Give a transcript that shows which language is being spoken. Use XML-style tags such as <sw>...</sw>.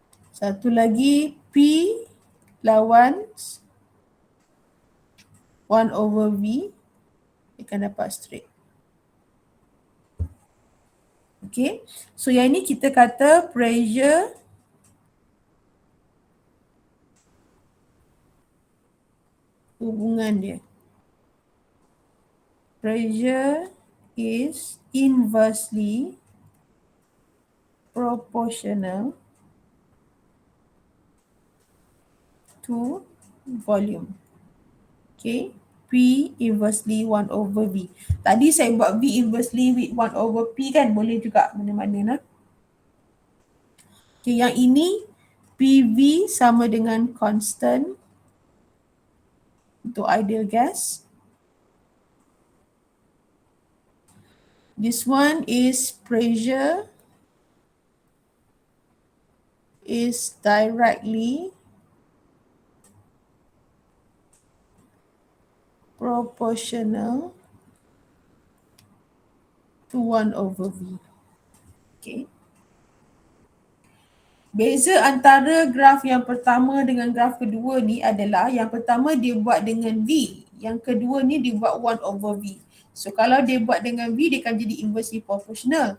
<ms>Satu lagi P lawan 1/V. Dia akan dapat straight. Okay. So yang ini kita kata pressure hubungan dia.</ms> <en>Pressure is inversely proportional to volume.</en> <ms>Okay. P inversely 1/V. Tadi saya buat V inversely with 1/P kan, boleh juga mana-mana lah. Okay, yang ini PV sama dengan constant untuk ideal gas.</ms> <en>This one is pressure is directly proportional to 1/V. Okay.</en> <ms>Beza antara graf yang pertama dengan graf kedua ni adalah yang pertama dia buat dengan V. Yang kedua ni dia buat 1/V. So kalau dia buat dengan V dia akan jadi inversely proportional.</ms>